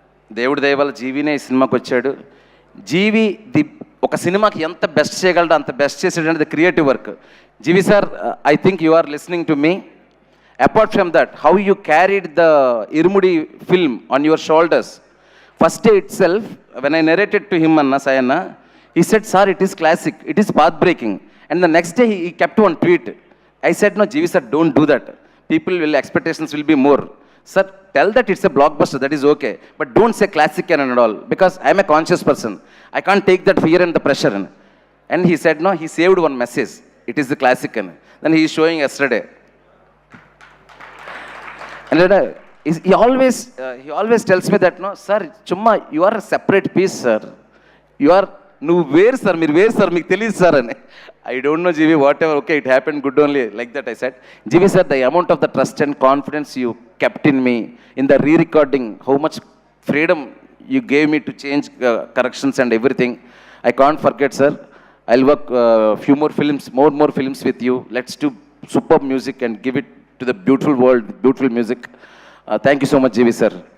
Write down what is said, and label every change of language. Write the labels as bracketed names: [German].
[Telugu] దేవుడి దయ వల్ల జీవినే ఈ సినిమాకి వచ్చాడు. జీవి ఒక సినిమాకి ఎంత బెస్ట్ చేయగలడో అంత బెస్ట్ చేసాడు అనేది creative work. [English] Jeevi sir, I think you are listening to me. Apart from that, how you carried the Irumudi film on your shoulders. First day itself, when I narrated to him, Anna Sayana, he said, "Sir, it is classic, it is path-breaking." And the next day he kept one tweet. I said, "No, Jeevi sir, don't do that. Expectations will be more. Sir, tell that it's a blockbuster, that is okay. But don't say classic and all, because I am a conscious person. I can't take that fear and the pressure." And he said, no, he saved one message. It is the classic. Then he is showing yesterday. And he always tells me that, no sir, chumma you are a separate piece sir, you are [Telugu] నువ్వు వేరు sir, మీరు వేరు sir, మీకు తెలియదు sir అని. [English] I don't know Jeevi, whatever, okay it happen good only, like that I said. Jeevi sir, the amount of the trust and confidence you kept in me in the re-recording, how much freedom you gave me to change corrections and everything, I can't forget sir. I will work few more films with you. Let's do superb music and give it to the beautiful world, beautiful music. Thank you so much Jeevi sir.